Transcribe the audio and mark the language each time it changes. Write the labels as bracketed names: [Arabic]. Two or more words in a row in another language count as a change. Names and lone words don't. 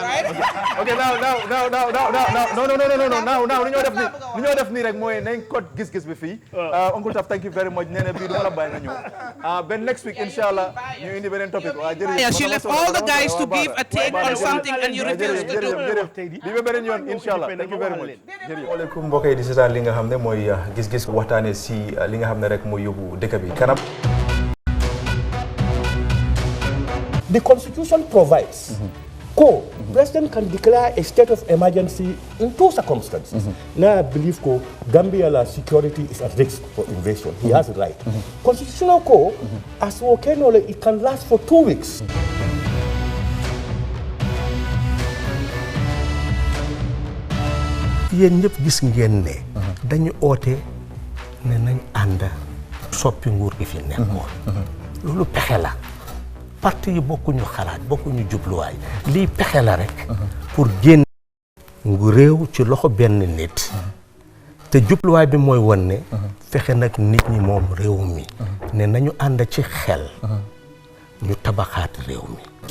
[English] Okay, now, Uncle TAF, thank you very much. Then next week, inshallah, you independent topic. Yeah, she left all the guys to give a take on something and you refused to do. Inshallah, thank you very much. [Wolof] Assalamualaikum mbokk yi di seetaan li nga xam ne mooy gis-gis waxtaane si li nga xam ne rek mooy yóbbu dëkk bi kanam. [English] The Constitution provides President can declare a state of emergency in two circumstances. Now I believe Gambia security is at risk for invasion. He has a right. Constitutional code, as it can last for 2 weeks. [Wolof] Yéen ñëpp gis ngeen ne dañu oote ne nañ ànd soppi nguur gi fi nekkoon. Loolu pexe la. Parti yi bokkuñu xalaat bokkuñu jubluwaay lii pexe la rek pour génn ngu réew ci loxo benn nit te jubluwaay bi mooy won ne fexe nag nit ñi moom réew mi ne nañu ànd ci xel ñu tabaxaat réew mi.